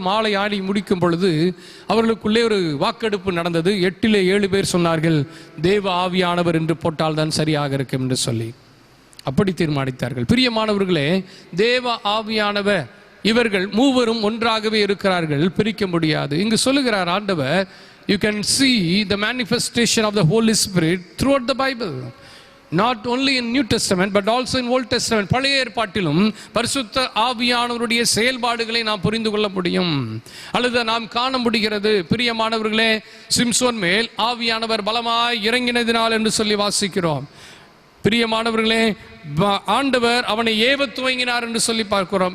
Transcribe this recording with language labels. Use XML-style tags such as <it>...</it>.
<ta>மாலை ஆடி முடிக்கும் பொழுது அவர்களுக்குள்ளே ஒரு வாக்கெடுப்பு நடந்தது. 8 7 பேர் சொன்னார்கள், தேவ ஆவியானவர் என்று போட்டால் தான் சரியாக இருக்கும் என்று சொல்லி அப்படி தீர்மானித்தார்கள். பிரியமானவர்களே, தேவ ஆவியானவர் இவர்கள் மூவரும் ஒன்றாகவே இருக்கிறார்கள், பிரிக்க முடியாது. இங்கு சொல்லுகிறார் ஆண்டவர்,</ta> <en>you can see the manifestation of the Holy Spirit throughout the Bible, not only in New Testament but also in Old Testament.</en> <ta>பழைய ஏற்பாட்டிலும் பரிசுத்த ஆவியானவருடைய செயல்பாடுகளை நாம் புரிந்து கொள்ள முடியும் அல்லது நாம் காண முடிகிறது. பிரியமானவர்களே, சிம்சோன் மேல் ஆவியானவர் பலமாய் இறங்கினதினால் என்று சொல்லி வாசிக்கிறோம். பிரியமானவர்களே, ஆண்டவர் அவனை ஏவ துவங்கினார் என்று சொல்லி பார்க்கிறோம்.</ta>